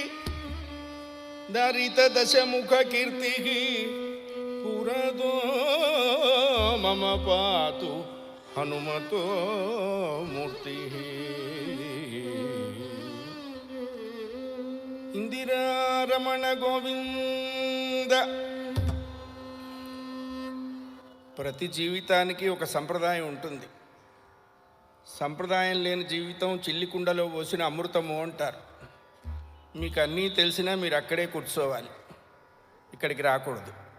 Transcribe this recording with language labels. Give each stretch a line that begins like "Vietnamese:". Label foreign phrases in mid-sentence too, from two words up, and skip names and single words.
Sanskrit: दरित दशमुखकीर्तिः पुरदो मम पातु हनुमतो मूर्तिः इंदिरारमण गोविंद.
Telugu: ప్రతి జీవితానికి ఒక సంప్రదాయం ఉంటుంది. సంప్రదాయం లేని జీవితం చిల్లికుండలో పోసిన అమృతము అంటారు. మీకు అన్నీ తెలిసినా మీరు అక్కడే కూర్చోవాలి, ఇక్కడికి రాకూడదు.